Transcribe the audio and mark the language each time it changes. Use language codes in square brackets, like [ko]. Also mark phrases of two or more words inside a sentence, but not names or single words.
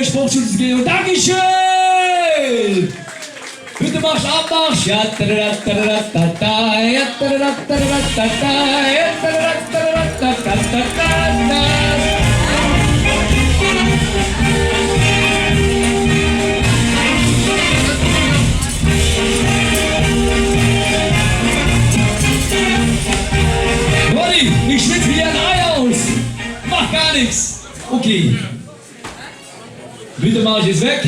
[de] Hauptschule zu gehen. Und Dankeschön! Bitte Marsch, Abmarsch! Ja, da, da, da, da, da, da, ja, da, da, da, da, da, da, ja, da, da, da, da, da, da, da. Ronny, ich schwitze wie ein Ei aus! Mach gar nichts! Okay. Bitte Marsch ist weg.